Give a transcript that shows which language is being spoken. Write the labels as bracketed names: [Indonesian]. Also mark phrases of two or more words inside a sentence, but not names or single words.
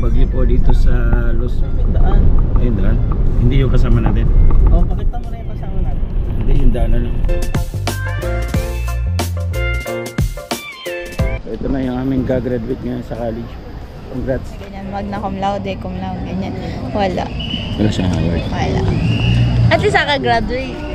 [Filipino] po dito sa Luzon. Daan. Ayun daan. Hindi yung kasama natin. Oh, pakita mo na yung kasama natin. Hindi yung daan na lang. So ito na yung aming gagraduate ngayon sa college. Congrats. Ganyan, [Latin] magna cum laude, [Filipino] ganyan. Wala. Wala siyang award. [English] Wala. At least graduate.